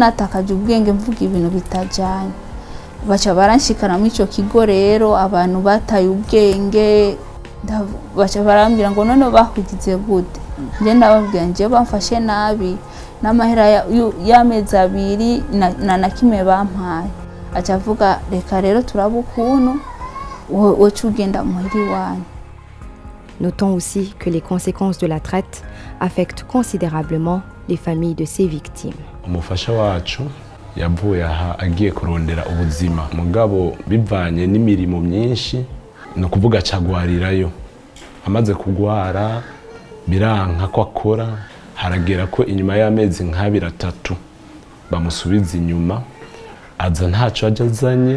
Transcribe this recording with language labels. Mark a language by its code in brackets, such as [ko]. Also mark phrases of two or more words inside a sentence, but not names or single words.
[rn] natakaje ubwenge mvuga ibintu bitajanye baca baranshikana mu ico kigo rero abantu bataye ubwenge baca barambira ngo none bakugize gute nje ndababwira nje bamfashe nabi n'amahera y'amezi 2 na kimwe bampaye aca avuga reka rero turabukuntu wowe ugenda muhiri wanyu. [fr] Notons aussi que les conséquences de la traite affectent considérablement les familles de ces victimes. [rn] Umufasha wacu yavuye aha agiye kurondera ubuzima mugabo bivanye n'imirimo myinshi no kuvuga cagwarirayo amaze kugwara biranka ko akora haragera ko inyuma y'amezi nk'abiri-3 bamusubiza inyuma aza ntaco ajazanye